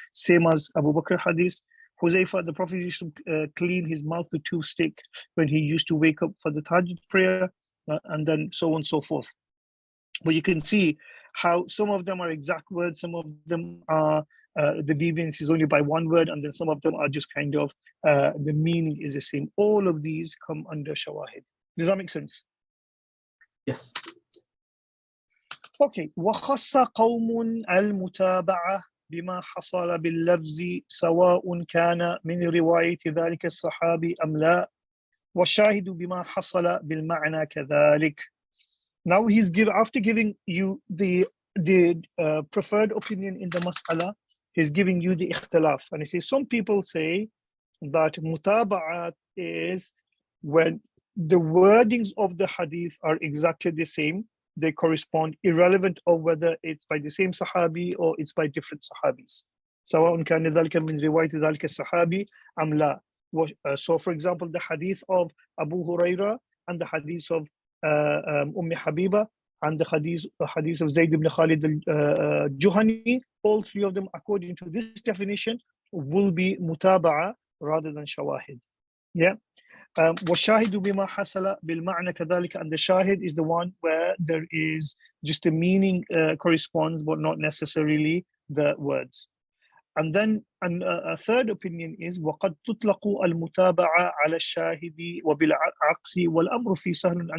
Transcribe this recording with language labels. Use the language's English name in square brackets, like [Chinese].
[English] Same as Abu Bakr hadith. Huzaifa, the Prophet used to clean his mouth with toothstick when he used to wake up for the Tahajjud prayer, and then so on and so forth. But you can see how some of them are exact words, some of them are the deviance is only by one word, and then some of them are just kind of the meaning is the same. All of these come under shawahid. Does that make sense? Yes. Okay. [Arabic] وَخَصَّ قَوْمٌ الْمُتَابَعَةِ بما حصل باللفظ سواء كان من رواية ذلك الصحابي أم لا والشاهد بما حصل بالمعنى كذلك. [English] Now he's after giving you the preferred opinion in the mas'ala, he's giving you the ikhtilaf, and he says some people say that mutaba'at is when the wordings of the hadith are exactly the same. They correspond, irrelevant of whether it's by the same Sahabi or it's by different Sahabis. [Arabic] سواء كان ذلك من رواية ذلك الصحابي أم لا. [English] So, for example, the hadith of Abu Huraira and the hadith of Habiba, and the hadith of Zayd ibn Khalid al-Juhani, all three of them, according to this definition, will be mutaba'a rather than shawahid. Yeah. [Arabic] وَالشَّاهِدُ بِمَا حَصَلَ بِالْمَعْنَى كَذَلِكَ, [English] and the shahid is the one where there is just the meaning corresponds, but not necessarily the words. And then a third opinion is [Arabic] وَقَدْ تُطْلَقُ الْمُتَابَعَةَ عَلَى الشَّاهِدِ وَبِالْعَكْسِ وَالْأَمْرُ فِي سَهْلٌ.